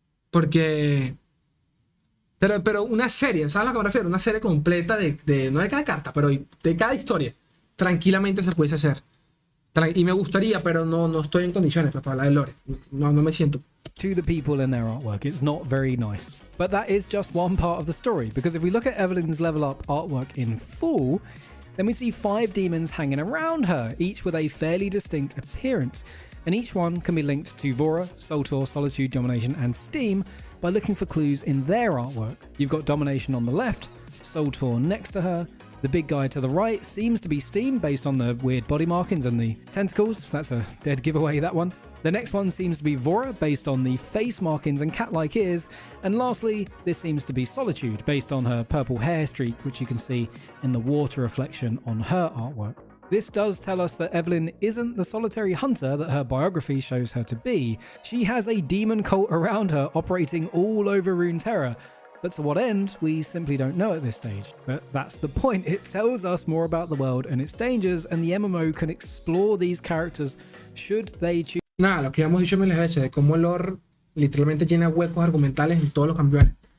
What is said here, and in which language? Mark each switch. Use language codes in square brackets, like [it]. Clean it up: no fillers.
[es] Porque... Pero una serie, ¿sabes a lo que me refiero? Una serie completa no de cada carta, pero de cada historia. Tranquilamente se puede hacer. Y me gustaría, pero no estoy en condiciones para hablar de lore. No me siento. [en] To the people in their artwork, it's not very nice. But that is just one part of the story, because if we look at Evelyn's level up artwork in full, then we see 5 demons hanging around her, each with a fairly distinct appearance. And each one can be linked to Vora, Soltor, Solitude, Domination, and Steam by looking for clues in their artwork. You've got Domination on the left, Soltor next to her. The big guy to the right seems to be Steam based on the weird body markings and the tentacles. That's a dead giveaway, that one. The next one seems to be Vora based on the face markings and cat-like ears. And lastly, this seems to be Solitude based on her purple hair streak, which you can see in the water reflection on her artwork. This does tell us that Evelyn isn't the solitary hunter that her biography shows her to be. She has a demon cult around her operating all over Runeterra, but to what end, we simply don't know at this stage. But that's the point, it tells us more about the world and its dangers, and the MMO can explore these characters should they choose. [es] Nada, lo que hemos dicho miles de veces, de cómo el lore literalmente llena huecos argumentales en todos los campeones.